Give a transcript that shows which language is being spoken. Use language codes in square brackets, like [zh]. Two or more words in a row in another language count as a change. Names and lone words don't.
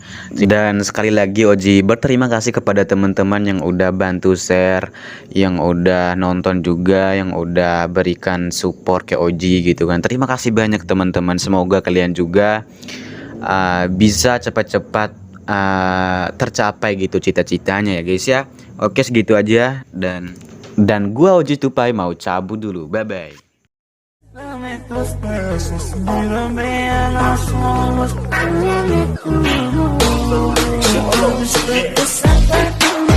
[id] Dan sekali lagi Oji berterima kasih kepada teman-teman yang udah bantu share, yang udah nonton juga, yang udah berikan support ke Oji gitu kan. Terima kasih banyak teman-teman. Semoga kalian juga bisa cepat-cepat tercapai gitu cita-citanya ya guys ya. Oke, segitu aja, dan gua Oji Tupai mau cabut dulu. [en] Bye bye. [es] Dame tus besos, mírame a los ojos, háblame tú. Yo,